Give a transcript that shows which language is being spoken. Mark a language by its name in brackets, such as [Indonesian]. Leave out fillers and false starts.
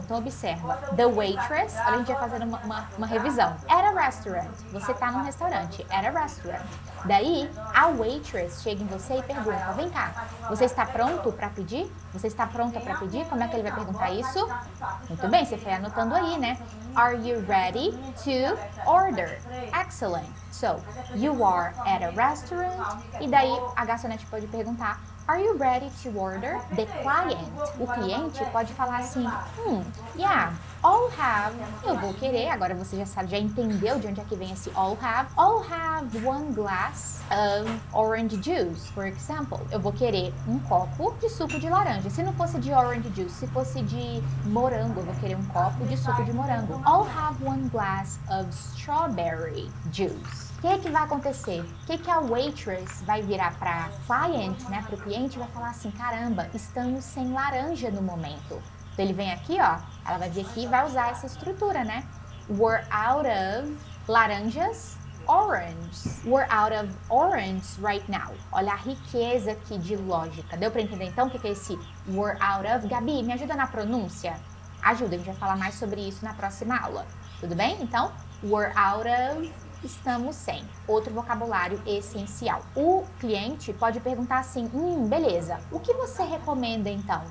[Portuguese] Então observa, the waitress, a gente vai fazendo uma revisão. At a restaurant, você tá num restaurante, at a restaurant. Daí, a waitress chega em você e pergunta, vem cá, você está pronto para pedir? Você está pronta para pedir? Como é que ele vai perguntar isso? Muito bem, você foi anotando aí, né? [English] Are you ready to order? Excellent. So, you are at a restaurant. [Portuguese] E daí, a garçonete pode perguntar, [English] are you ready to order? [Portuguese] The client, o cliente pode falar assim, yeah, I'll have, eu vou querer, agora você já sabe, já entendeu de onde é que vem esse [English] I'll have one glass of orange juice, for example. [Portuguese] Eu vou querer um copo de suco de laranja. Se não fosse de orange juice, se fosse de morango, eu vou querer um copo de suco de morango. [English] I'll have one glass of strawberry juice. [Portuguese] O que vai acontecer? O que a waitress vai virar para client, né, para o cliente, vai falar assim, caramba, estamos sem laranja no momento. Então ele vem aqui, ela vai vir aqui e vai usar essa estrutura, né? [English] We're out of laranjas, orange. We're out of orange right now. [Portuguese] Olha a riqueza aqui de lógica. Deu para entender então o que é esse we're out of? Gabi, me ajuda na pronúncia? Ajuda, a gente vai falar mais sobre isso na próxima aula. Tudo bem? Então, [English] we're out of [Portuguese] estamos sem. Outro vocabulário essencial. O cliente pode perguntar assim, beleza, o que você recomenda então?